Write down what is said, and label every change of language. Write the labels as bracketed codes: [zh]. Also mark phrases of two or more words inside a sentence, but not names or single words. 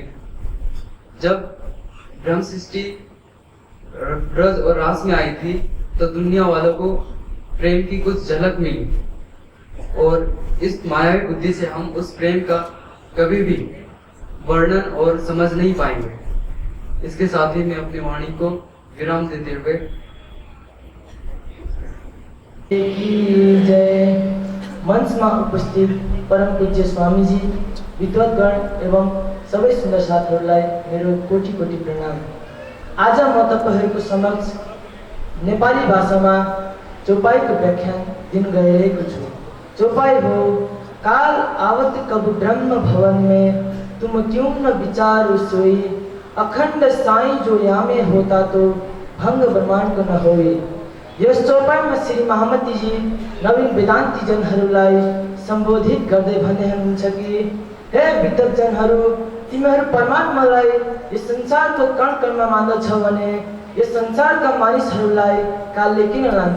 [hi] जब ब्रह्म सृष्टि ब्रज और रास में आई थी तो दुनिया वालों को प्रेम की कुछ झलक मिली, और इस मायावी बुद्धि से हम उस प्रेम का कभी भी वर्णन और समझ नहीं पाएंगे। इसके साथ ही मैं अपनी वाणी को विराम देते हुए जय मंच में उपस्थित [ne] परम पूज्य स्वामीजी, विद्वतगण एवं सबै सुन्दर साथीहरूलाई मेरो कोटि कोटि प्रणाम। आज म तपाईहरुको समक्ष नेपाली भाषामा चौपाईको व्याख्यान दिन गइरहेको छु। [hi] चौपाई हो, काल आवत कब ब्रह्म भवन में तुम क्यों न विचार सोई, अखंड साई जो यामे होता तो भंग ब्रह्मांड को न होई। [ne] यस चौपाईमा श्री महामती जी नवीन वेदान्ती जनहरूलाई सम्बोधित गर्दै भन्दै हुनुहुन्छ कि हे विद्वतजनहरू, तिमीहरू परमात्मालाई यस संसारको कण कणमा मान्दछौ भने यस संसारका मानिसहरूलाई कालले किन लान्छ?